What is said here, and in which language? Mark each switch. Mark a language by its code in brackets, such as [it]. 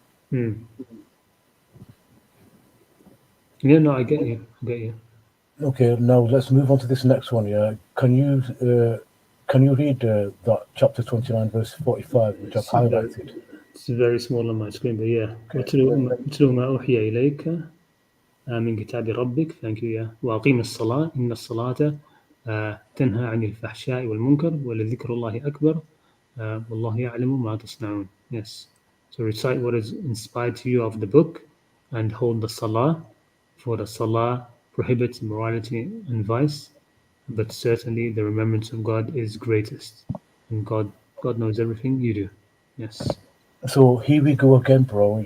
[en] Yeah. No, I get you. Okay. Now let's move on to this next one. Yeah. Can you can you read that chapter 29, verse 45, which I've highlighted? It's very small on my screen, but yeah. Okay. [ar] اتلو ما أوحي إليك من كتاب ربك. [en] Thank you. Yeah. [ar] وأقيم الصلاة إن الصلاة تنهى عن الفحشاء والمنكر ولذكر الله أكبر والله يعلم ما تصنعون. [en] Yes. So recite what is inspired to you of the book and hold the salah, for the salah prohibits immorality and vice, but certainly the remembrance of God is greatest, and God knows everything you do. Yes. So here we go again, bro.